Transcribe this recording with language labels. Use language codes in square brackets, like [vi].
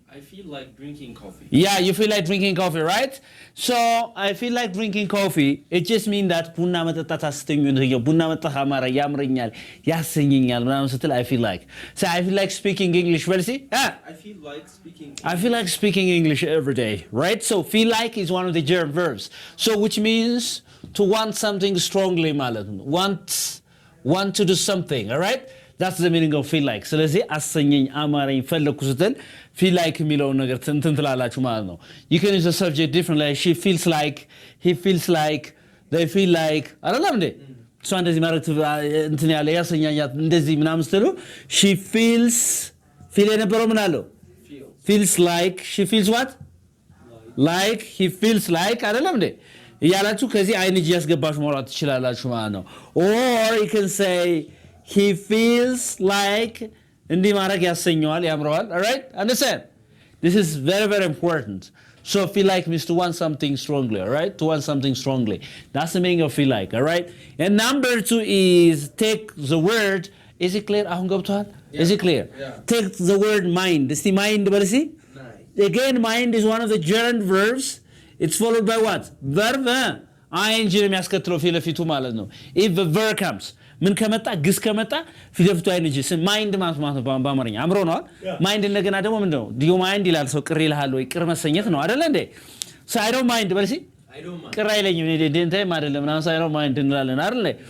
[en] I feel like drinking coffee. Yeah, you feel like drinking coffee, right? So I feel like drinking coffee. It just means that [am] ቡና መጠጣት አስተኛኝ ቡና መጠጣት አማራ ያምረኛል ያሰኘኛል ምናምን ስትል [en] I feel like. So I feel like speaking English. Well, see? I feel like speaking English every day, right? So feel like is one of the gerund verbs. So which means to want something strongly [am] ማለት ነው. [en] Want to do something, all right? That's the meaning of feel like. [am] ስለዚህ አሰኘኝ አማረኝ ፈለኩ ስትል feel like የሚለው ነገር እንትን ትላላችሁ ማለት ነው። [en] You can use the subject differently. She feels like, he feels like, they feel like [am] አይደለም እንዴ? እሷ እንደዚህ ማለት እንትን ያለ ያሰኛኛት እንደዚህ ምናምን ስትሉ [en] she feels feel [am] የነበረው ምን አለው? [en] Feels like, she feels what? Like, he feels like [am] አይደለም እንዴ? እያላችሁ ከዚህ ing ያስገባችሁ ማውራት ትችላላችሁ ማለት ነው። [en] Or you can say he feels like [am] እንዲህ ማድረግ ያሰኘዋል ያምረዋል. [en] All right? Understand? This is very, very important. So feel like means to want something strongly. All right? To want something strongly. That's the meaning of feel like. All right? And number 2 is take the word. Is it clear? [am] አሁን ገብቷል? [en] Is it clear? Yeah. Take the word mind. [am] እስቲ [en] mind [am] በለሲ [en] Again, mind is one of the gerund verbs. It's followed by what? Verb. [am] ing ነው የሚያስከትለው ፊት ለፊቱ ማለት ነው. [en] If the verb comes [am] ምን ከመጣ ግስ ከመጣ ፊት ለፊቱ አይንጂ ማይንድ ማለት ነው በአማርኛ አምሮ ነው። ማይንድ እንደገና ደግሞ ምንድነው? [en] do you mind [am] ይላል ሰው ቅር ይልሃል ወይ ቅር መሰኘት ነው አይደል እንዴ? [en] so I don't mind [am] በልሲ ቅር አይለኝም እኔ ደንታይም አይደለም ምናምን [en] so I don't mind [am] እንላለን አይደል?